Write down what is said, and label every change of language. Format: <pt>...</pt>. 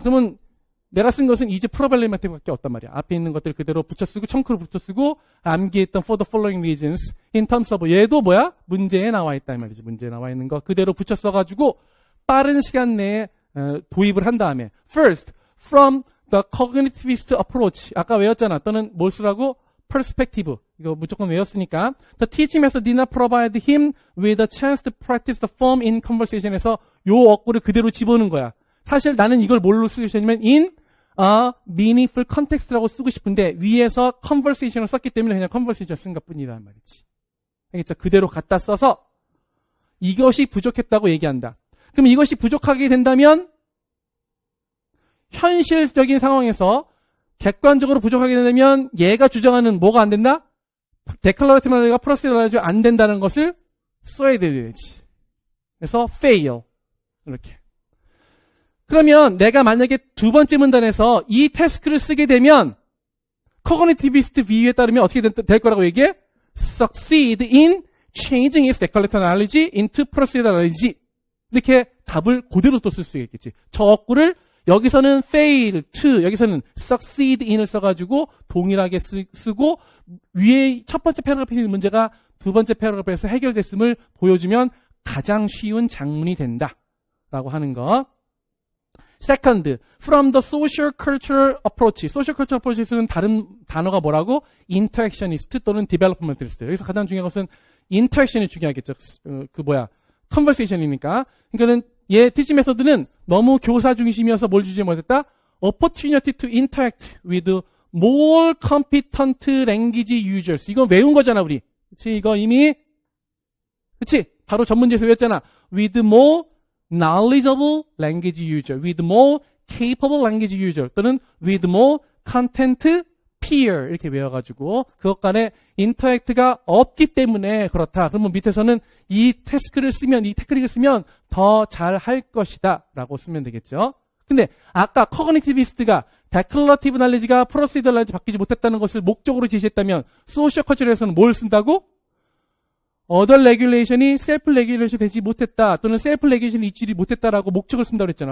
<ko>그러면 내가 쓴 것은 이제 problematic밖에 없단 말이야. 앞에 있는 것들 그대로 붙여쓰고 청크로 붙여쓰고 암기했던</ko> <en>for the following reasons in terms of</en> <ko>얘도 뭐야? 문제에 나와 있다 이 말이지. 문제에 나와 있는 거 그대로 붙여 써가지고 빠른 시간 내에 도입을 한 다음에</ko> <en>first from the cognitivist approach</en> <ko>아까 외웠잖아. 또는 뭘 쓰라고?</ko> <en>perspective</en> <ko>이거 무조건 외웠으니까</ko> <en>the teaching method did not provide him with a chance to practice the form in conversation에서</en> <ko>요 어구를 그대로 집어넣은 거야. 사실 나는 이걸 뭘로 쓰고 싶냐면</ko> <en>in a meaningful context</en> <ko>라고 쓰고 싶은데 위에서 conversation을 썼기 때문에 그냥 conversation 쓴 것뿐이란 말이지. 알겠죠? 그대로 갖다 써서 이것이 부족했다고 얘기한다. 그럼 이것이 부족하게 된다면 현실적인 상황에서 객관적으로 부족하게 되면 얘가 주장하는 뭐가 안 된다? declarative knowledge가 procedural knowledge가 안 된다는 것을 써야 되지. 그래서 fail 이렇게. 그러면 내가 만약에 두 번째 문단에서 이 태스크를 쓰게 되면 cognitivist view에 따르면 어떻게 될 거라고 얘기해?</ko> <en>succeed in changing its declarative knowledge into procedural knowledge</en> <ko>이렇게 답을 그대로 또 쓸 수 있겠지. 저 어구를 여기서는 fail to 여기서는 succeed in을 써가지고 동일하게 쓰고 위에 첫 번째 패러그래프에 있는 문제가 두 번째 패러그래프에서 해결됐음을 보여주면 가장 쉬운 작문이 된다라고 하는 거.</ko> <en>Second, from the social cultural approach.</en> <ko>social cultural approach에서는 다른 단어가 뭐라고?</ko> <en>interactionist 또는 developmentalist.</en> <ko>여기서 가장 중요한 것은 interaction이 중요하겠죠. conversation이니까. 그러니까는 얘 teaching method는 너무 교사 중심이어서 뭘 주지 못했다?</ko> <en>opportunity to interact with more competent language users.</en> <ko>이거 외운 거잖아, 우리. 그치? 이거 이미, 그치? 바로 전문제에서 외웠잖아.</ko> <en>with more knowledgeable language user, with more capable language user, 또는 with more content peer</en> <ko>이렇게 외워가지고 그것 간에 인터랙트가 없기 때문에 그렇다. 그러면 밑에서는 이 태스크를 쓰면, 이 테크닉을 쓰면 더 잘 할 것이다 라고 쓰면 되겠죠. 근데 아까 커그니티비스트가 데클러티브 날리지가 프로시더 날리지 바뀌지 못했다는 것을 목적으로 제시했다면 소셜 컬처에서는 뭘 쓴다고? 어더 레귤레이션이 셀프 레귤레이션 되지 못했다 또는 셀프 레귤레이션이 있지 못했다라고 목적을 쓴다고 그랬잖아.</ko>